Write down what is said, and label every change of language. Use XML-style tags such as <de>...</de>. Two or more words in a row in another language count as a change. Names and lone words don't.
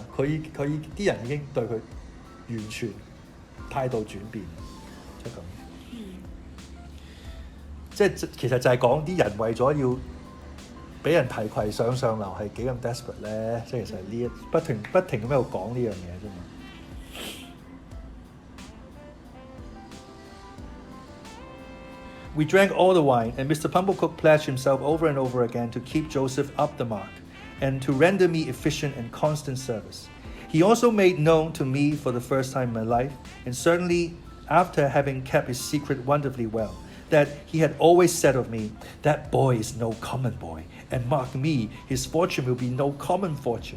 <yue>佢啲人已經對佢完全態度轉變，即係咁。即係其實就係講啲人為咗要俾人提攜上流係幾咁 desperate 咧，即係其實呢一不停咁喺度講呢樣嘢啫嘛。</yue> <en>We drank all the wine, and Mr. Pumblecook pledged himself over and over again to keep Joseph up the mark and to render me efficient and constant service. He also made known to me for the first time in my life, and certainly after having kept his secret wonderfully well, that he had always said of me, "That boy is no common boy, and mark me, his fortune will be no common fortune."</en>